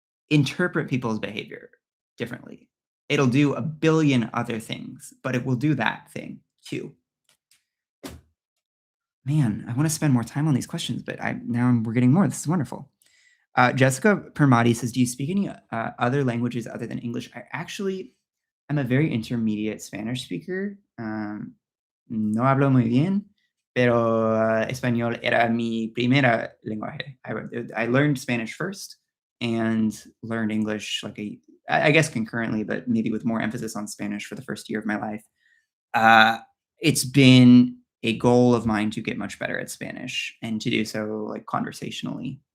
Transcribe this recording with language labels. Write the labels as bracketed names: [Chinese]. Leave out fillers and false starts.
[English] Interpret people's behavior differently. It'll do a billion other things, but it will do that thing too. Man, I want to spend more time on these questions, but we're getting more. This is wonderful. Jessica Permati says, "Do you speak any other languages other than English?" I'm a very intermediate Spanish speaker. [Spanish] No hablo muy bien, pero español era mi primera lenguaje. [English] I learned Spanish first and learned English I guess concurrently, but maybe with more emphasis on Spanish for the first year of my life. Uh, it's been a goal of mine to get much better at Spanish and to do so like conversationally.